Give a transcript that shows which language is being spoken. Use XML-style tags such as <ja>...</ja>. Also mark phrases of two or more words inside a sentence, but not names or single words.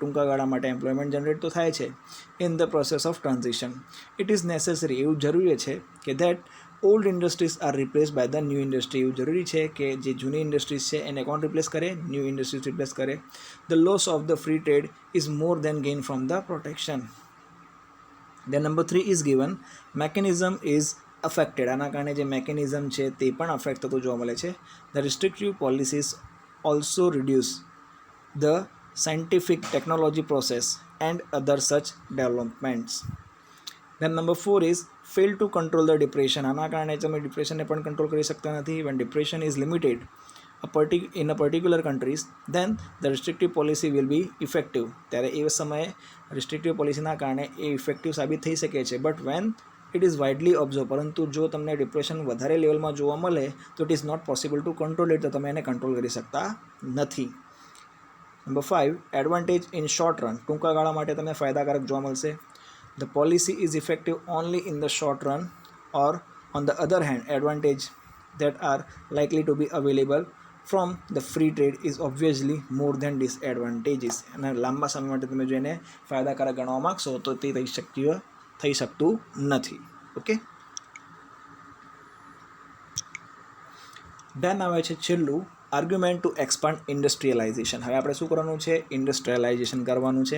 <gu>ટૂંકા ગાળા માટે</gu> <en>employment generate</en> <gu>તો થાય છે.</gu> <en>in the process of transition it is necessary.</en> <gu>એવું જરૂરી છે કે</gu> <en>that old industries are replace by the new industry.</en> <gu>એવું જરૂરી છે કે જે જૂની ઇન્ડસ્ટ્રીઝ છે એને કોણ રિપ્લેસ કરે?</gu> <en>new industries</en> <gu>રિપ્લેસ કરે.</gu> <en>The loss of the free trade is more than gain from the protection. Then number 3 is given mechanism is affected.</en> <gu>આના કારણે જે મેકેનિઝમ છે તે પણ અફેક્ટ થતું જોવા મળે છે.</gu> <en>The restrictive policies also reduce the scientific technology process and other such developments. Then number 4 is fail to control the depression.</en> <gu>આના કારણે તમે ડિપ્રેશનને પણ કંટ્રોલ કરી શકતા નથી.</gu> <en>When depression is limited in a particular countries, then the restrictive policy will be effective.</en> <gu>ત્યારે એ સમયે</gu> <en>restrictive policyના</en> <gu>કારણે એ ઇફેક્ટિવ સાબિત થઈ શકે છે.</gu> <en>But when it is widely observe,</en> <gu>પરંતુ જો તમને ડિપ્રેશન વધારે લેવલમાં જોવા મળે તો</gu> <en>it is not possible to control it.</en> <gu>તો તમે એને કંટ્રોલ કરી શકતા નથી. નંબર 5,</gu> <en>advantage in short run.</en> <gu>ટૂંકા ગાળા માટે તમને ફાયદાકારક જોવા મળશે.</gu> <en>The policy is effective only in the short run, or on the other hand advantage that are likely to be available from the free trade is obviously more than disadvantages.</en> <gu>અને લાંબા સમય માટે તમે જો એને ફાયદાકારક ગણવા માગશો તો તે થઈ શકતું નથી. ઓકે. ધેન આવે છે છેલ્લું,</gu> <en>argument to expand industrialization.</en> <gu>હવે આપણે શું કરવાનું છે? ઇન્ડસ્ટ્રીયલાઇઝેશન કરવાનું છે.</gu>